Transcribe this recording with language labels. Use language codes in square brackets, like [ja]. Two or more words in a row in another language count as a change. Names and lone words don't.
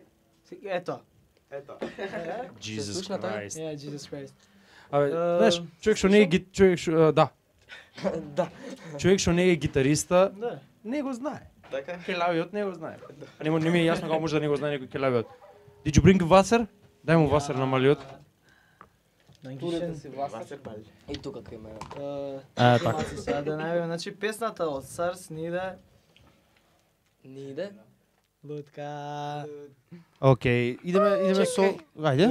[mk] Ето. [en] Jesus Christ. Yeah, Jesus Christ. [mk] Абе, знаеш, човек што не е да. Да. Човек што не е гитариста, Да. не го знае. Така? Келавиот не го знае. А не ми е јасно како може да не го знае некој келавиот. [en] Did you bring Wasser? [mk] Дај му Wasser на малиот. Турете си Васер. И тука кај мене. Така. Сега да најавим, значи песната од Сарс Ниде. Лутка. Океј, идеме со... Ајде.